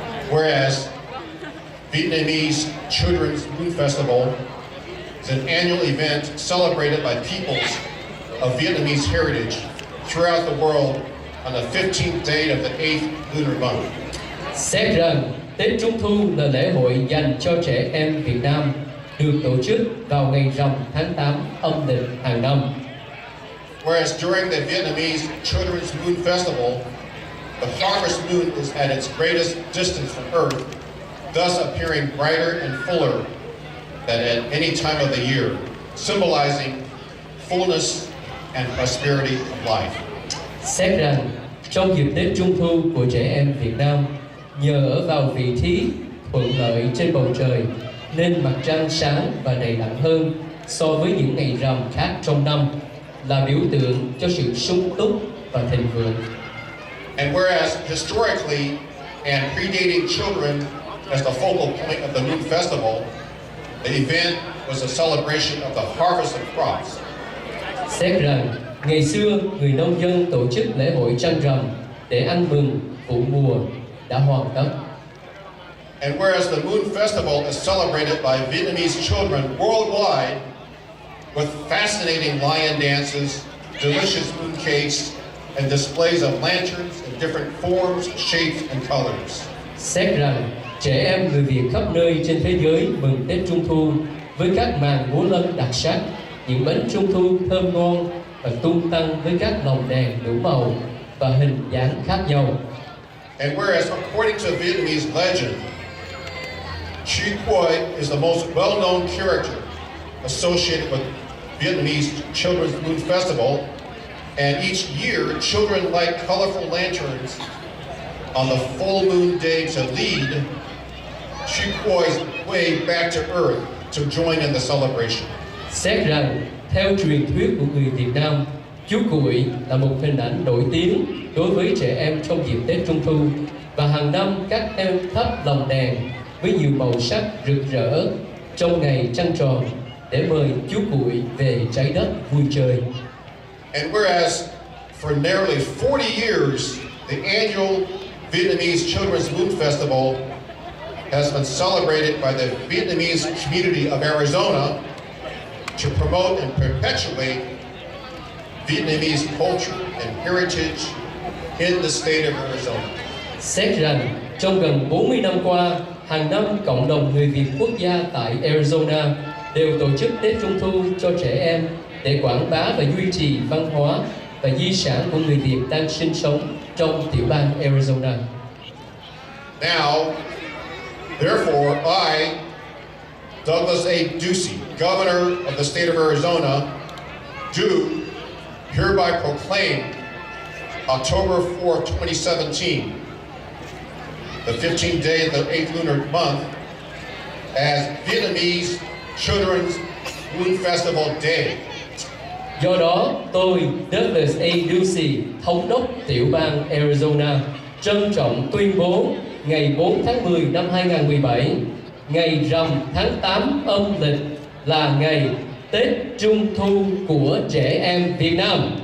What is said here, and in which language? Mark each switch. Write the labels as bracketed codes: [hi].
[en] Whereas Vietnamese Children's Moon Festival is an annual event celebrated by peoples of Vietnamese heritage throughout the world on the 15th day of the 8th lunar month. [vi] Xét rằng Tết Trung Thu là lễ hội dành cho trẻ em Việt Nam, được tổ chức vào ngày rằm tháng 8 âm lịch hàng năm. [en] Whereas during the Vietnamese Children's Moon Festival, the harvest moon is at its greatest distance from Earth, thus appearing brighter and fuller than at any time of the year, symbolizing fullness and prosperity of life. [vi] Xét rằng trong dịp Tết Trung Thu của trẻ em Việt Nam, nhờ ở vào vị trí thuận lợi trên bầu trời, nên mặt trăng sáng và đầy đặn hơn so với những ngày rằm khác trong năm, là biểu tượng cho sự sung túc và thịnh vượng. [en] And whereas historically and predating children as the focal point of the Moon Festival, the event was a celebration of the harvest of crops. [vi] Xét rằng ngày xưa người nông dân tổ chức lễ hội trăng rằm để ăn mừng vụ mùa đã hoàn tất. [en] And whereas the Moon Festival is celebrated by Vietnamese children worldwide with fascinating lion dances, delicious moon cakes, and displays of lanterns in different forms, shapes, and colors. [vi] Xét rằng trẻ em người Việt khắp nơi trên thế giới mừng Tết Trung Thu với các màn múa lân đặc sắc, những bánh Trung Thu thơm ngon và tung tăng với các lồng đèn đủ màu và hình dáng khác nhau. [en] And whereas according to Vietnamese legend, Chi Quoy is the most well-known character associated with Vietnamese Children's Moon Festival, and each year children light colorful lanterns on the full moon day to lead Chi Quoy's way back to Earth to join in the celebration. [vi] Xét rằng theo truyền thuyết của người Việt Nam, chú Cuội là một hình ảnh nổi tiếng đối với trẻ em trong dịp Tết Trung Thu, và hàng năm các em thắp lồng đèn với nhiều màu sắc rực rỡ trong ngày trăng tròn để mời chú cuội về trái đất vui chơi. [en] And whereas for nearly 40 years, the annual Vietnamese Children's Moon Festival has been celebrated by the Vietnamese Community of Arizona to promote and perpetuate Vietnamese culture and heritage in the state of Arizona. [vi] Xét rằng trong gần 40 năm qua, hàng năm cộng đồng người Việt quốc gia tại Arizona đều tổ chức Tết Trung Thu cho trẻ em để quảng bá và duy trì văn hóa và di sản của người Việt đang sinh sống trong tiểu bang Arizona. [en] Now, therefore, I, Douglas A. Ducey, Governor of the state of Arizona, do hereby proclaim October 4th, 2017, the 15th day of the 8th lunar month, as Vietnamese Children's Moon Festival Day. [vi] Do đó, tôi, Douglas A. Ducey, thống đốc tiểu bang Arizona, trân trọng tuyên bố ngày 4 tháng 10 năm 2017, ngày rằm tháng 8 âm lịch là ngày Tết Trung Thu của trẻ em Việt Nam.